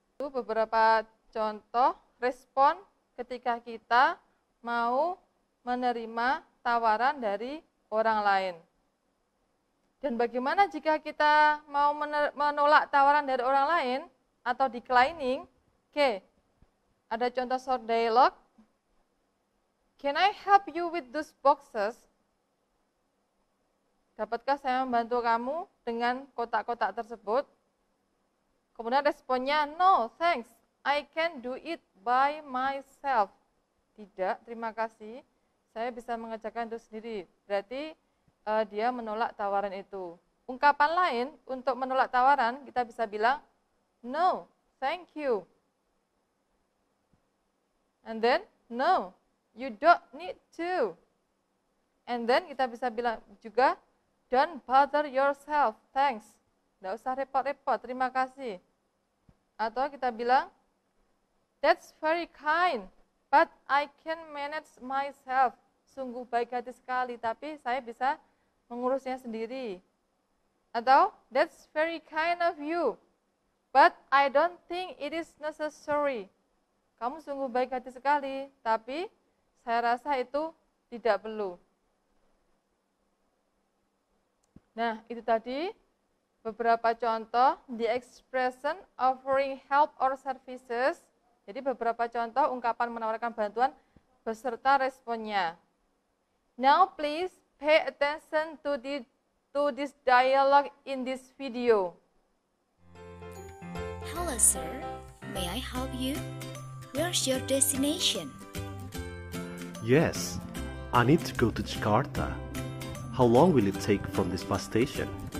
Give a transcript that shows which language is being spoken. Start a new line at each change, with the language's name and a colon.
Indonesian: Itu beberapa contoh respon ketika kita mau menerima tawaran dari orang lain. Dan bagaimana jika kita mau menolak tawaran dari orang lain atau declining? Oke, ada contoh short dialogue.
English: Can I help you with those boxes?
Indonesian: Dapatkah saya membantu kamu dengan kotak-kotak tersebut? Kemudian responnya,
English: no, thanks, I can do it by myself.
Indonesian: Tidak, terima kasih, saya bisa mengerjakan itu sendiri. Berarti dia menolak tawaran itu. Ungkapan lain untuk menolak tawaran, kita bisa bilang,
English: no, thank you. And then, no, you don't need to. And then
Indonesian: kita bisa bilang juga,
English: don't bother yourself, thanks.
Indonesian: Tidak usah repot-repot, terima kasih. Atau kita bilang,
English: that's very kind, but I can manage myself.
Indonesian: Sungguh baik hati sekali, tapi saya bisa mengurusnya sendiri. Atau,
English: that's very kind of you, but I don't think it is necessary.
Indonesian: Kamu sungguh baik hati sekali, tapi saya rasa itu tidak perlu. Nah, itu tadi beberapa contoh
English: the expression offering help or services
Indonesian: Jadi beberapa contoh ungkapan menawarkan bantuan beserta responnya.
English: Now please pay attention to this dialogue in this video. Hello sir, may I help you? Where's your destination? Yes, I need to go to Jakarta. How long will it take from this bus station?